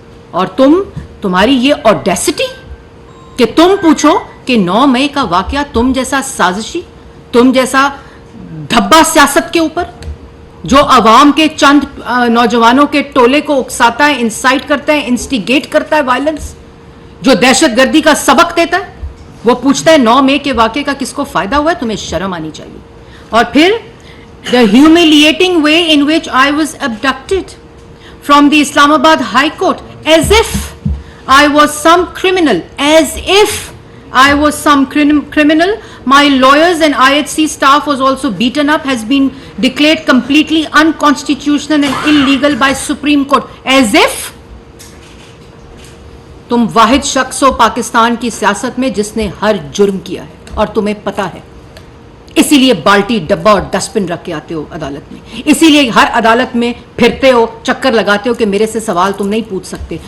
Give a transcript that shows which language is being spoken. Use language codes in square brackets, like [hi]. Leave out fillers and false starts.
[ur] اور تمہاری یہ اوڈیسٹی کہ تم پوچھو کہ 9 مئی کا واقعہ تم جیسا سازشی, تم جیسا دھبا سیاست کے اوپر جو عوام کے چند نوجوانوں کے ٹولے کو اکساتا ہے, انسائٹ کرتا ہے, انسٹیگیٹ کرتا ہے وائلنس, جو دہشت گردی کا سبق دیتا ہے, وہ پوچھتا ہے 9 مئی کے واقعے کا کس کو فائدہ ہوا ہے؟ تمہیں شرم آنی چاہیے. اور پھر [en] the humiliating way in which I was abducted from the Islamabad High Court, as if I was some criminal, as if I was some criminal. My lawyers and IHC staff was also beaten up, has been declared completely unconstitutional and illegal by Supreme Court. As if [ur] تم واحد شخص ہو پاکستان کی سیاست میں جس نے ہر جرم کیا ہے اور تمہیں پتا ہے. اسی لیے بالٹی ڈبہ اور ڈسٹ بن رکھ کے آتے ہو عدالت میں, اسی لیے ہر عدالت میں پھرتے ہو, چکر لگاتے ہو کہ میرے سے سوال تم نہیں پوچھ سکتے.